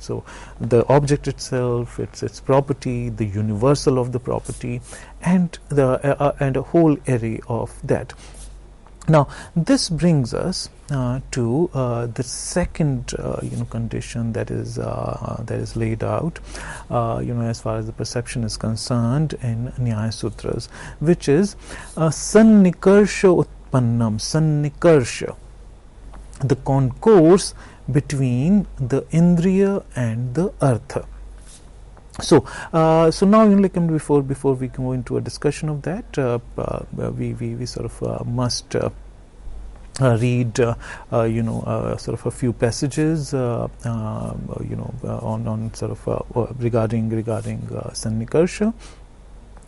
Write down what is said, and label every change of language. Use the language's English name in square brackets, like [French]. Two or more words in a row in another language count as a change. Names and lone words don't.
[English] So the object itself, its property, the universal of the property, and a whole array of that. Now this brings us to the second condition that is laid out as far as the perception is concerned in Nyaya Sutras, which is [Sanskrit] sannikarsha utpannam, [English] sannikarsha, the concourse between the indriya and the artha. So now, before we go into a discussion of that, we sort of must read sort of a few passages on sort of regarding sannikarsha.